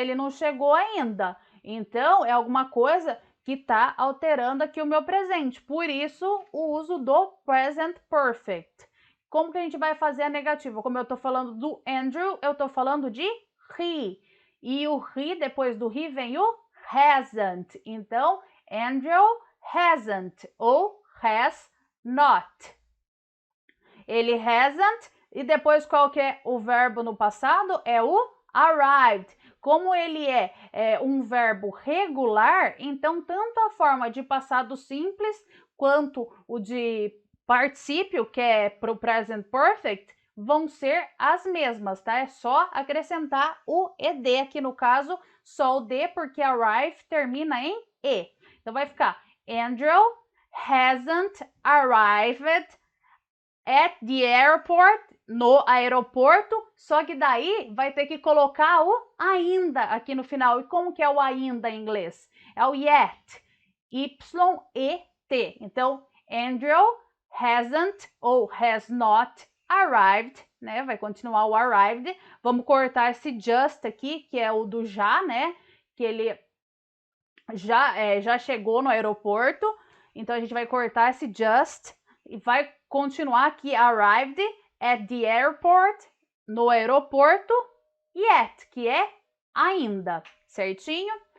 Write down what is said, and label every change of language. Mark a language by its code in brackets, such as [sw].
[pt] Ele não chegou ainda. Então, é alguma coisa que está alterando aqui o meu presente. Por isso, o uso do present perfect. Como que a gente vai fazer a negativa? Como eu estou falando do Andrew, eu estou falando de he. E o he, depois do he, vem o hasn't. Então, Andrew hasn't ou has not. Ele hasn't, e depois qual que é o verbo no passado? É o arrived. Como ele é um verbo regular, então tanto a forma de passado simples quanto o de particípio, que é para o present perfect, vão ser as mesmas, tá? É só acrescentar o ed aqui no caso, só o D, porque arrive termina em E. Então vai ficar [en] Andrew hasn't arrived at the airport, [pt] no aeroporto, só que daí vai ter que colocar o ainda aqui no final. E como que é o ainda em inglês? É o yet, Y-E-T. Então, Andrew hasn't ou has not arrived, né? Vai continuar o arrived. Vamos cortar esse just aqui, que é o do já, né? Que ele já chegou no aeroporto. Então, a gente vai cortar esse just e vai continuar aqui, [en] arrived at the airport, [pt] no aeroporto, yet, que é ainda, certinho?